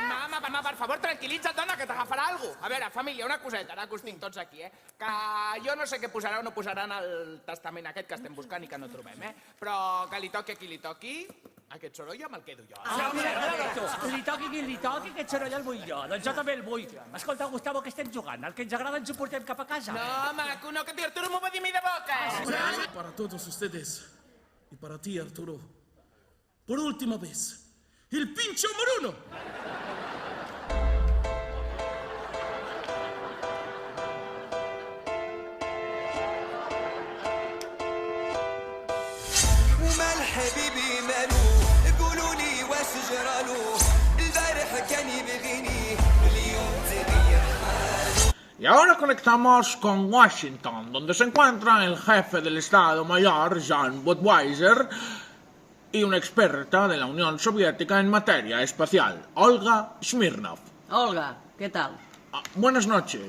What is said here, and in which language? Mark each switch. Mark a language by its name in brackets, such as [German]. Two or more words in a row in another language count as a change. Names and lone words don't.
[Catalan] Mama, per favor, tranquil·litza't, dona, que t'agafarà algú. A veure, família, una coseta, ara que us tinc tots aquí, Que jo no sé què posarà o no posarà en el testament aquest que estem buscant i que no trobem, Però que li toqui a qui li toqui, aquest soroll ja me'l quedo jo. Mira, tu, li toqui qui li toqui, aquest soroll el vull jo. Doncs jo també el vull. Escolta, Gustavo, que estem jugant? El que ens agrada ens ho portem cap a casa. No, maco, no, que tu, Arturo, m'ho va dir mi de boca. [Spanish] Para todos ustedes y para ti, Arturo, por última vez, el pincho moruno. [Arabic] ومال حبيبي مالو قولوا لي واش جرالو البارح كان يبغيني اليوم تغير حالو. [Spanish] Y ahora conectamos con Washington, donde se encuentra el jefe del Estado Mayor, John Budweiser, y una experta de la Unión Soviética en materia espacial, Olga Smirnov. Olga, ¿qué tal? Buenas noches.